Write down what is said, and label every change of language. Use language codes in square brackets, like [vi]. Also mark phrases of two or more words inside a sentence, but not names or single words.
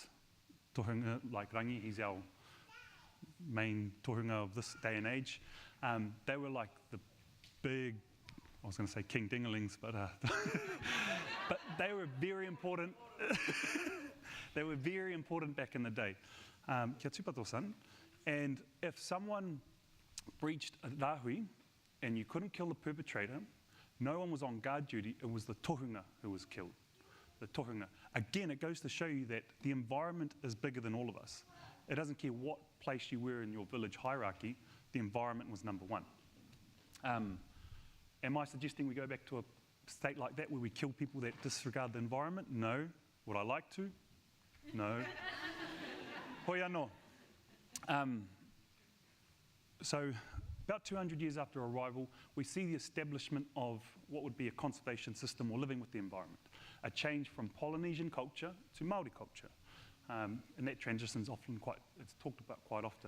[en] Tohunga, like Rangi, he's our main tohunga of this day and age. They were like the big, I was going to say king dingalings, but but they were very important. They were very important back in the day. [mi] Kia tūpato-san. [en] And if someone breached a rahui and you couldn't kill the perpetrator, no one was on guard duty, it was the tohunga who was killed. The tohunga. Again, it goes to show you that the environment is bigger than all of us. It doesn't care what place you were in your village hierarchy, the environment was number one. Am I suggesting we go back to a state like that where we kill people that disregard the environment? No. Would I like to? No. [mi] Hoi anō. [en] So about 200 years after arrival, we see the establishment of what would be a conservation system, or living with the environment. A change from Polynesian culture to Māori culture. And that transition is often it's talked about quite often.